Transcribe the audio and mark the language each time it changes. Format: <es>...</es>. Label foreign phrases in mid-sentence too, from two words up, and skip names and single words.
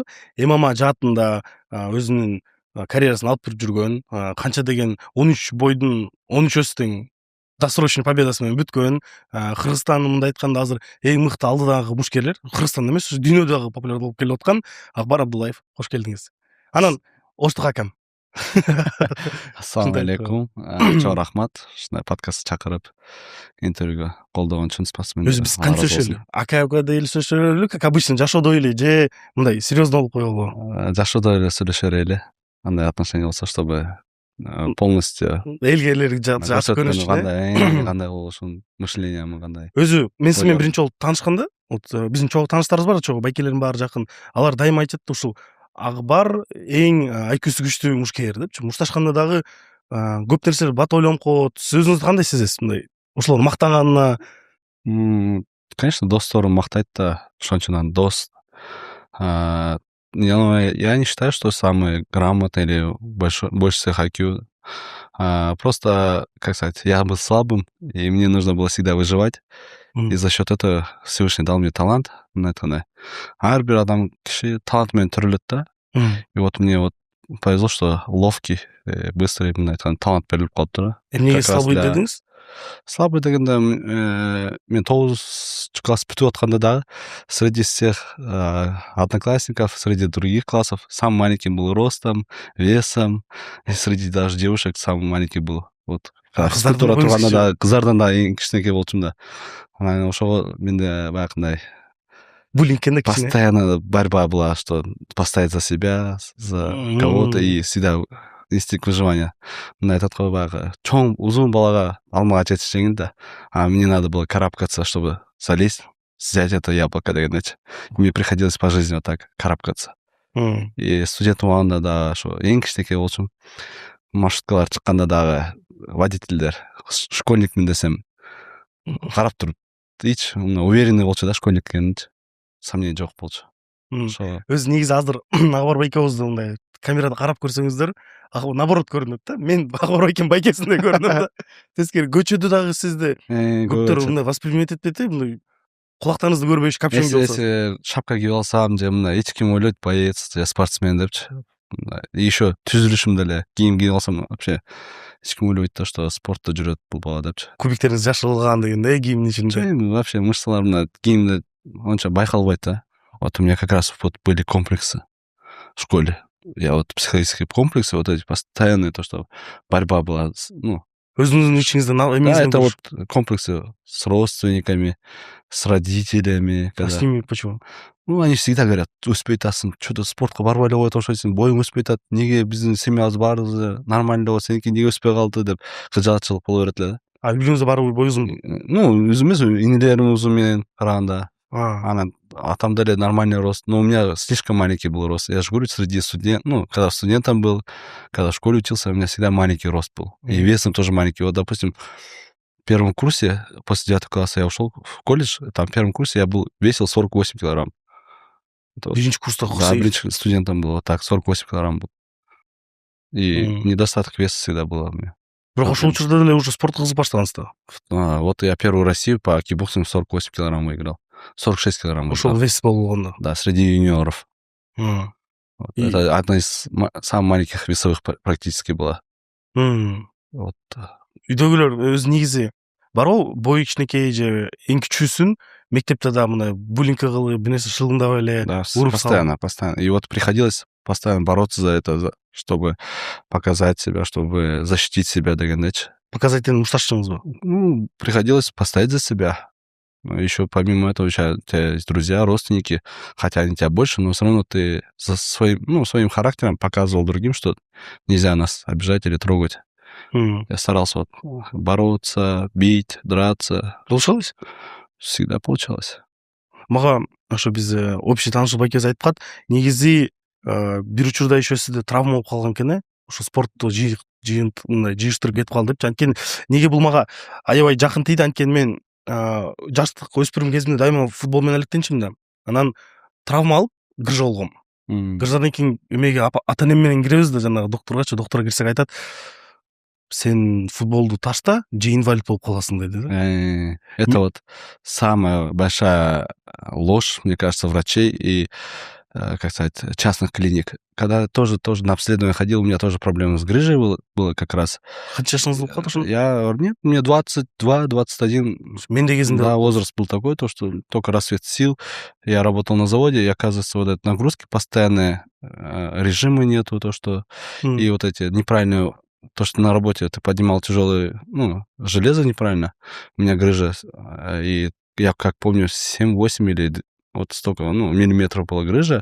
<ky>ММА жаатында өзүнүн карьерасын алып жүргөн, канча деген 13 бойдун 13 өстүң</ky> <ru>досрочный победасы</ru> <ky>менен бүткөн, Кыргызстандын мындай айтканда азыр эң мыкты алдыдагы мушкерлер, Кыргызстанда эмес, дүйнөдөгү популяр болуп келип аткан Акбар Абдуллаев. Кош келдиңиз. Анан Оштук акам.</ky> <ar>السلام عليكم.</ar> <ky>Чоң рахмат. Ушундай подкастка чакырып, интервьюга колдогон үчүн спасибо. Өзү биз кантип сүйлөшөлү? Ака деле сүйлөшөлү,</ky> <ru>как обычно</ru> <ky>жашоодо эле же мындай серьезно болуп коелу? Жашоодо эле сүйлөшө берели. Андай отношение болсо,</ky> <ru>чтобы полностью</ru> <ky>элге жакшы көрүнүш, кандай болушун, мышлением кандай. Өзү мен сиз менен биринчи жолу таанышканда, вот биздин чогуу тааныштарыбыз бар, чогуу байкелердин баары жакын. Алар дайыма айтат да, ушул Акбар эң IQ-су күчтүү мушкер депчи. Мушташканда дагы көп нерселер бат ойлонуп коет. Сиз өзүңүздү кандай сезесиз мындай? Ошолор мактаганына? Конечно, досторум мактайт да, ошончун дос.</ky> <ru>Я не считаю, что самый грамотный или больше всех IQ. Просто, как сказать, я был слабым, и мне нужно было всегда выживать. И за счет этого Всевышний дал мне талант.</ru> <ky>Ар бир адам киши талант менен төрөлөт да.</ky> <ru>И вот мне вот повезло, что ловкий, быстрый,</ru> <ky>талант берилип калыптыр да. Эмнеге слабый дедиңиз? Слабый дегенде мен 9 класс бүтүп атканда дагы</ky> <ru>среди всех одноклассников, среди других классов самый маленький был ростом, весом, и среди даже девушек самый маленький был.</ru> <ky>Вот физкультура турганда да кыздардан да эң кичинекей болчумун да. Анан ошого менде баягындай буллингке</ky> <ru>постоянно борьба была, что постоять за себя, за кого-то и всегда инстинкт выживания. На этот</ru> <ky>баягы чоң узун балага алмага жетиш жеңил да.</ky> <ru>А мне надо было карабкаться, чтобы залезть, взять это яблоко дегендечи. Мне приходилось по жизни вот так карабкаться.</ru> <ky>И студент убагында да ошо эң кичинекей болчумун. Маршруткалар чыкканда дагы водительдер школьникмин десем карап туруп, эч уверенный болчу да, школьник экенинчи. Сомнение жок болчу. Өзү негизи азыр Акбар байкебизди мындай камерада карап көрсөңүздөр, наоборот көрүнөт да. Мен Акбар байкем байкесиндей көрүнөм да. Тескери көчөдө дагы сизди көптөр мындай воспринимать этпейт, мындай кулактарыңызды көрбөйүш, капюшон кийип алсаңыз.</ky> <ru>Если шапка</ru> <ky>кийип алсам же мындай эч ким ойлойт,</ky> <ru>боец, я спортсмен депчи. И еще</ru> <ky>түзүлүшүм деле кийим кийип алсам вообще эч ким ойлойт да, что спортто жүрөт бул бала депчи. Кубиктериңиз жашылган дегенде кийимдин ичинде. Вообще мышцаларымда кийимде онча байкалбайт да.</ky> <ru>Вот у меня как раз вот были комплексы в школе. Я вот психологические комплексы, вот эти постоянные, то, что борьба была, ну...</ru> <ky>Өзүңүздүн ичиңизде</ky> <ru>Да, это вот комплексы с родственниками, с родителями. А с ними почему? Ну, они всегда говорят,</ru> <ky>өспөй атасың, что-то спортко барбай эле коет окшойсуң, боюң өспөй атат, неге биздин семьябыз баарыбыз нормально болот, сеники неге өспөй калды деп кыжаатчылык боло берет эле да. А үйүңүздө барбы бой узун? Ну, өзүм эмес, инелерим узун менен караганда. Анан атам деле</ky> <ru>нормальный рост, но у меня слишком маленький был рост. Я же говорю, среди студентов, ну, когда студентом был, когда в школе учился, у меня всегда маленький рост был. И весом тоже маленький. Вот, допустим, в первом курсе, после 9 класса я ушел в колледж, там в первом курсе я весил 48 килограмм.</ru> <ky>Биринчи курста</ky> <ru>да, биринчи студентом был, вот так, 48 килограмм был. И недостаток веса всегда был у меня.</ru> <ky>Бирок ошол учурда деле уже спортко кызык баштагансыз да.</ky> <ru>Вот я первую Россию по кикбоксингу 48 килограмм выиграл. 46 килограмм.</ru> <ky>Ошол вес болгондо.</ky> <ru>Да, среди юниоров. Вот. И Это одна из самых маленьких весовых практически была. Вот.</ru> <ky>үйдөгүлөр өзү негизи барбы бою кичинекей же эң кичүүсүн мектепте да мына буллингке кылып бир нерсе шылыңдап эле</ky> <ru>Да,</ru> <ky>уруп салып.</ky> <ru>постоянно. И вот приходилось постоянно бороться за это, чтобы показать себя, чтобы защитить себя дегендечи.</ru> <ky>Показать дегенди мушташчыңызбы?</ky> <ru>Ну, приходилось постоять за себя. Еще помимо этого у тебя есть друзья, родственники, хотя они тебя больше, но все равно ты своим характером показывал другим, что нельзя нас обижать или трогать. Я старался вот бороться, бить, драться. Получалось? Всегда получалось.</ru> <ky>Мага ошо биз общий таанышып экөөбүз айткан, негизи бир учурда еще сизде травма болуп калган экен ошо спортту мындай жыйыштырып кетип калды депчи. Анткени неге бул мага аябай жакын тийди, анткени мен жаштык өспүрүм кезимде дайыма футбол менен алектенчүмүн да. Анан травма алып грыжа болгом. Грыжадан кийин эмеге ата энем менен киребиз да, жанагы доктургачы, доктурга кирсек айтат, сен футболду ташта, же инвалид болуп каласың деди да.</ky> <ru>Это вот самая большая ложь, мне кажется, врачей и, как сказать, частных клиник. Когда я тоже на обследование ходил, у меня тоже проблемы с грыжей было как раз.</ru> <ky>Канча жашыңыз болуп калды ошондо?</ky> <ru>Нет, мне 22-21.</ru> <ky>Менде кезинде</ky> <ru>Да, возраст был такой, то, что только рассвет сил. Я работал на заводе, и, оказывается, вот эти нагрузки постоянные, режима нету, то, что... И вот эти неправильные... То, что на работе ты поднимал тяжелое, железо неправильно, у меня грыжа, и я как помню, 7-8 или вот столько, миллиметров была грыжа.</ru>